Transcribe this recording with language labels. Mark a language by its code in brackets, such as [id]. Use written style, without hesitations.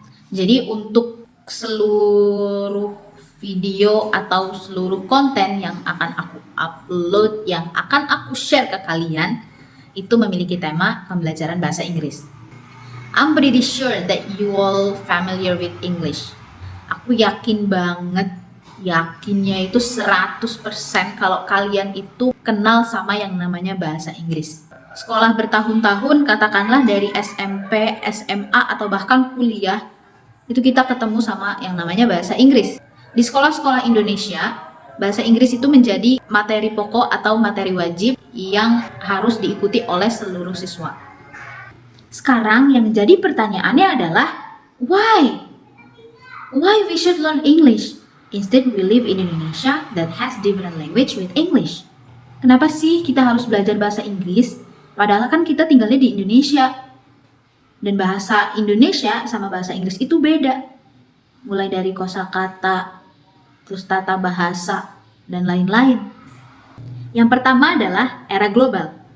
[id] Jadi untuk seluruh video atau seluruh konten yang akan aku upload, yang akan aku share ke kalian, itu memiliki tema pembelajaran bahasa Inggris. [en] I'm pretty sure that you all familiar with English. [id] Aku yakin banget, yakinnya itu 100% kalau kalian itu kenal sama yang namanya bahasa Inggris. Sekolah bertahun-tahun, katakanlah dari SMP, SMA, atau bahkan kuliah, itu kita ketemu sama yang namanya bahasa Inggris. Di sekolah-sekolah Indonesia, bahasa Inggris itu menjadi materi pokok atau materi wajib yang harus diikuti oleh seluruh siswa. Sekarang yang jadi pertanyaannya adalah, why? [en] Why we should learn English? Instead we live in Indonesia that has different language with English. [id] Kenapa sih kita harus belajar bahasa Inggris? Padahal kan kita tinggalnya di Indonesia. Dan bahasa Indonesia sama bahasa Inggris itu beda. Mulai dari kosakata, terus tata bahasa, dan lain-lain. Yang pertama adalah era global.